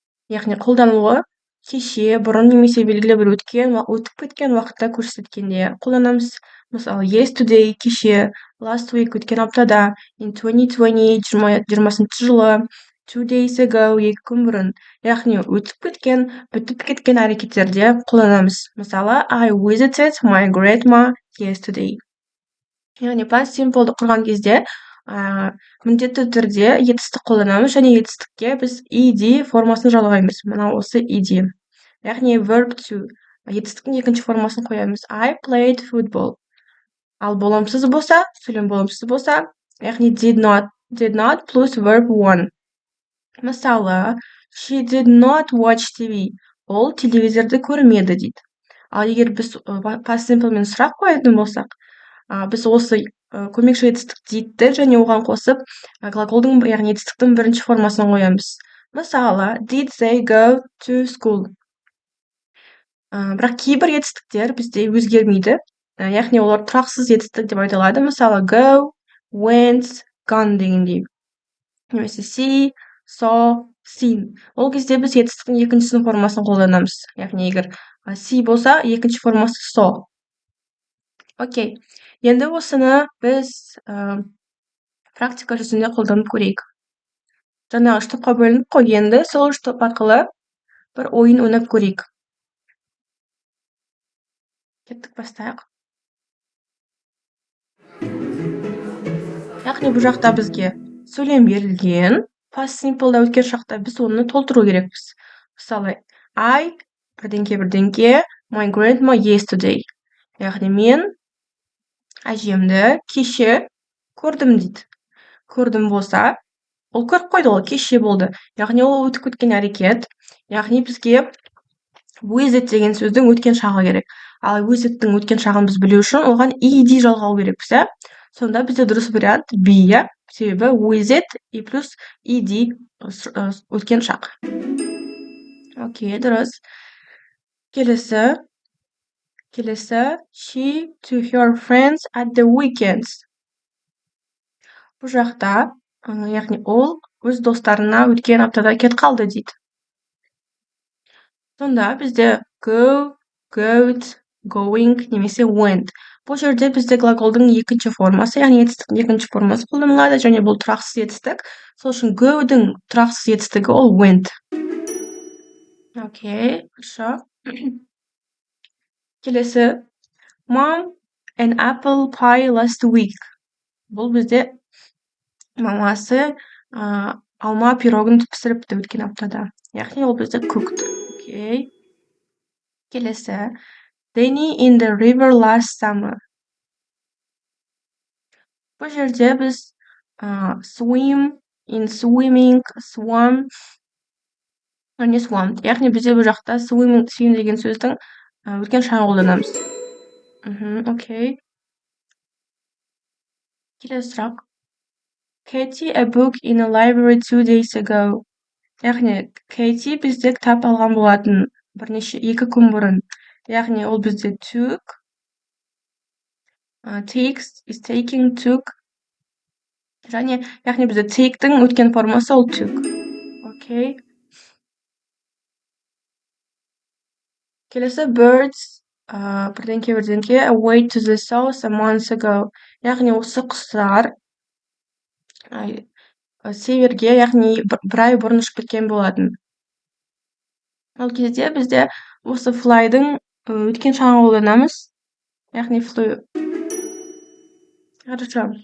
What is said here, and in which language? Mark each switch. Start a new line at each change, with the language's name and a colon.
Kazakh: Яғни қолданылуы кеше, бұрын немесе белгілі бір өтіп кеткен уақытта көрсеткенде қолданамыз. Мысалы, yesterday кеше,
English: last week
Kazakh: өткен аптада,
English: in 2020
Kazakh: 2020 жылы,
English: 2 days ago
Kazakh: 2 күн бұрын. Яғни бүтіп кеткен әрекеттерде қолданамыз.
English: Мысалы, I visited my grandma yesterday.
Kazakh: Яғни past simple'ды құрған кезде міндетті түрде етістік қолданамыз және етістікке біз ed формасын жалғаймыз. Мына осы ed. Яғни verb to. Етістіктің екінші формасын қоямыз.
English: I played football.
Kazakh: Ал болымсыз болса, сөйлем болымсыз болса, яғни
English: did not plus verb one. Мысалы, she did not watch TV.
Kazakh: Ол телевизорды көрмеді дейді. Ал егер біз past simple'мен сұрақ қоятын болсақ, біз осы көмекші етістік did'ті және оған қосып глаголдың, яғни етістіктің бірінші формасын қоямыз.
English: Мысалы, did they go to school?
Kazakh: Бірақ кейбір етістіктер бізде өзгермейді. Яғни олар тұрақсыз етістік деп айтылады. Мысалы, go, went, gone дегендей. Немесе see, saw, seen. Ол кезде біз етістіктің екіншісінің формасын қолданамыз. Яғни егер see болса, екінші формасы saw. Окей. Енді осыны біз практика жүзінде қолданып көрейік. Жаңағы үш топқа бөлініп қой, енді сол үш топ арқылы бір ойын ойнап көрейік. Кеттік, бастайық. Яғни бұл жақта бізге сөйлем берілген, past simple'да өткен шақта біз оны толтыру керекпіз. Мысалы,
English: I
Kazakh: бірдеңке,
English: my grandma yesterday.
Kazakh: Яғни мен әжемді кеше көрдім дейді. Көрдім болса, ол көріп қойды, ол кеше болды. Яғни ол өтіп кеткен әрекет. Яғни бізге visit деген сөздің өткен шағы керек. Ал visit'тің өткен шағын біз білу үшін оған ed жалғау керекпіз. Сонда бізде дұрыс вариант be, себебі visit и плюс ed өткен шақ. Окей, дұрыс. Келесі,
English: she to her friends at the weekends.
Kazakh: Бұл жақта, яғни ол өз достарына өткен аптада кет қалды дейді. Сонда бізде
English: go, goat, going
Kazakh: немесе went. Бұл жерде бізде глаголдың екінші формасы, яғни етістіктің екінші формасы қолданылады, және бұл тұрақсыз етістік. Сол үшін go'дің тұрақсыз етістігі ол went. Окей, хорошо. Келесі.
English: Mom, an apple pie last week.
Kazakh: Бұл бізде мамасы алма пирогын пісіріпті өткен аптада. Яғни ол бізде cooked. Окей. Келесі.
English: Danny in the river last summer.
Kazakh: Бұл жерде біз
English: swim, in swimming, swam,
Kazakh: не swam. Яғни бізде бұл жақта swim деген сөздің өткен шағын қолданамыз. Окей. Келесі сұрақ.
English: Katie a book in a library 2 days ago.
Kazakh: Яғни Katie бізде кітап алған болатын 2 күн бұрын. Яғни ол бізде
English: took, takes, is taking, took.
Kazakh: Және яғни бізде take-тің өткен формасы ол took. Окей. Келесі
English: birds,
Kazakh: бірдеңке,
English: away to the south a month ago.
Kazakh: Яғни осы құстар северге, яғни бір ай бұрын ұшып кеткен болатын. Ол кезде бізде осы fly'дың өткен шағын қолданамыз. Яғни flew. Хорошо.